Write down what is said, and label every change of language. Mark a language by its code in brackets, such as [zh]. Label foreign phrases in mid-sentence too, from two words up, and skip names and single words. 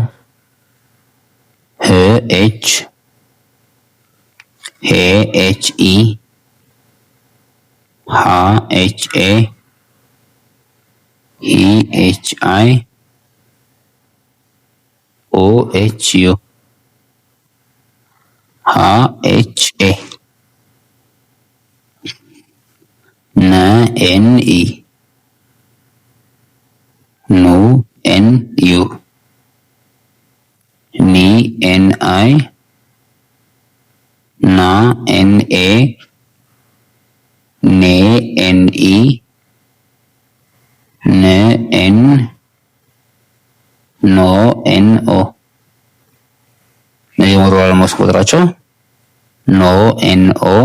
[am] ህ ኤች፣ ሄ ኤችኢ፣ ሃ ኤችኤ፣ ሂ ኤችአይ፣ ኦ ኤችዩ፣ ሃ ኤችኤ። ነ ኤንኢ፣ ኑ ኤንዩ፣ ኒ ኤንአይ፣ ና ኤንኤ፣ ኔ ኤንኢ፣ ን ኤን፣ ኖ ኤንኦ። እነዚህ ወደ ኋላ ማስቆጥራቸው ኖ ኤንኦ፣